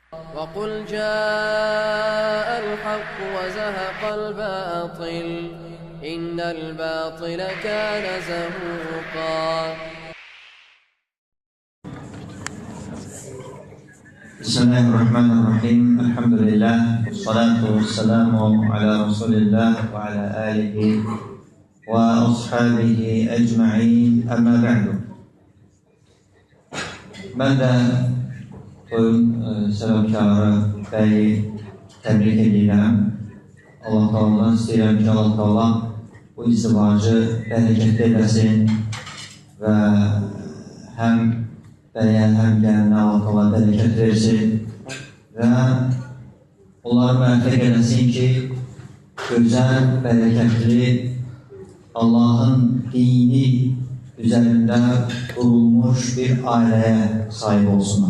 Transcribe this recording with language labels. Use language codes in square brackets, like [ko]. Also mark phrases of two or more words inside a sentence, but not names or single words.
[ar] وقل جاء الحق وزهق الباطل إن الباطل كان زهوقا. Bismillahirrahmanirrahim. الحمد لله، والصلاة والسلام على رسول الله وعلى آله وأصحابه أجمعين, أما بعد. [az] Mən də toyun səbəbkarı bəyi təbrik edirəm. Allah Teala'dan istəyirəm ki, Allah Teala bu izdivacı bərəkətli eləsin və həm bəyə, həm gəlinə Allah Teala bərəkət versin və onları müvəffəq eləsin ki, gözəl, bərəkətli Allahın dini üzərində qurulmuş bir ailəyə sahib olsunlar.